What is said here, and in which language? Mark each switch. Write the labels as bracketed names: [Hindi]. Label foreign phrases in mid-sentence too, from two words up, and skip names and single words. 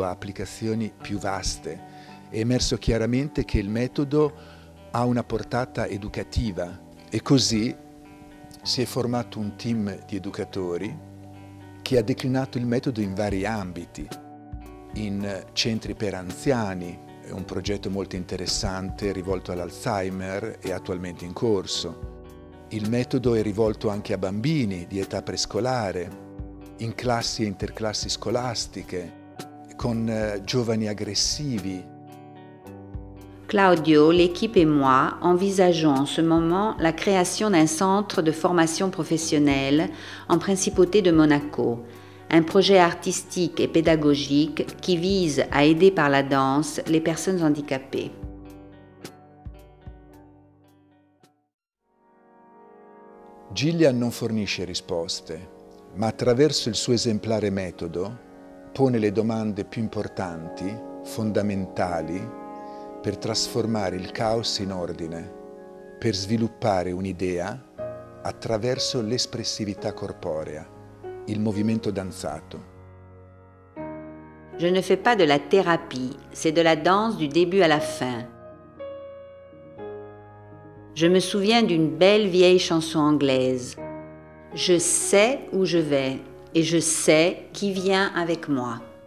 [Italian] ha applicazioni più vaste, è emerso chiaramente che il metodo ha una portata educativa e così si è formato un team di educatori che ha declinato il metodo in vari ambiti, in centri per anziani, è un progetto molto interessante rivolto all'Alzheimer e attualmente in corso. Il metodo è rivolto anche a bambini di età prescolare, in classi e interclassi scolastiche, con giovani aggressivi. Claudio, [French] l'équipe et moi envisageons en ce moment la création d'un centre de formation professionnelle en principauté de Monaco, un projet artistique et pédagogique qui vise à aider par la danse les personnes handicapées. [Italian] Gillian non fornisce risposte, ma attraverso il suo esemplare metodo pone le domande più importanti, fondamentali, per trasformare il caos in ordine, per sviluppare un'idea attraverso l'espressività corporea, il movimento danzato. [French] Je ne fais pas de la thérapie, c'est de la danse du début à la fin. Je me souviens d'une belle vieille chanson anglaise. Je sais où je vais et je sais qui vient avec moi.